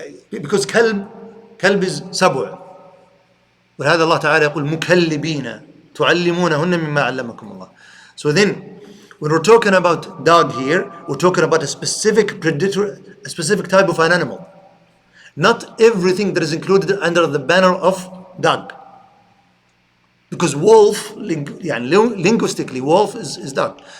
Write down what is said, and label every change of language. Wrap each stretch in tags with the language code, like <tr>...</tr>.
<en>Because kalb is سبع.</en> <ar>ولهذا الله تعالى يقول مكلبين تعلمونهن مما علمكم الله.</ar> <en>So then, when we're talking about dog here, we're talking about a specific predator, a specific type of an animal. Not everything that is included under the banner of dog. Because wolf, linguistically, wolf is dog.</en>